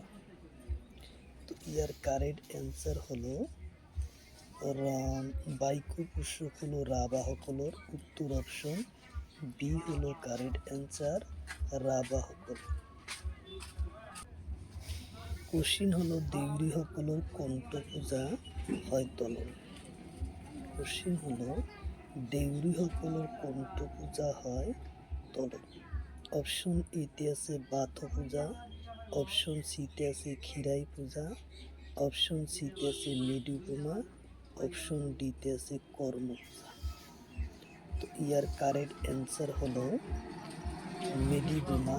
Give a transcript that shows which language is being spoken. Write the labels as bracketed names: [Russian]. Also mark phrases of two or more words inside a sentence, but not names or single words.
[Assamese] তো ইয়ার [English] correct answer [Assamese] হলো বাইকুব উৎসব হলো রাভা সকলৰ। উত্তর [English] option B [Assamese] হলো [English] correct answer, [Assamese] রাভা সকল। কোশ্চিন হলো দেউৰী সকলৰ কোনটো পূজা হয় তলৰ? কোশ্চিন হলো দেউৰী সকলৰ কোনটো পূজা হয় তলৰ? অপশন এতে আছে বাথ পূজা, অপশন সিতে আছে ক্ষীরাই পূজা, অপশন সিতে আছে মেডি বোমা, অপশন ডিতে আছে কর্ম পূজা। তো ইয়ার [English] correct answer [Assamese] হলো মেডি বোমা।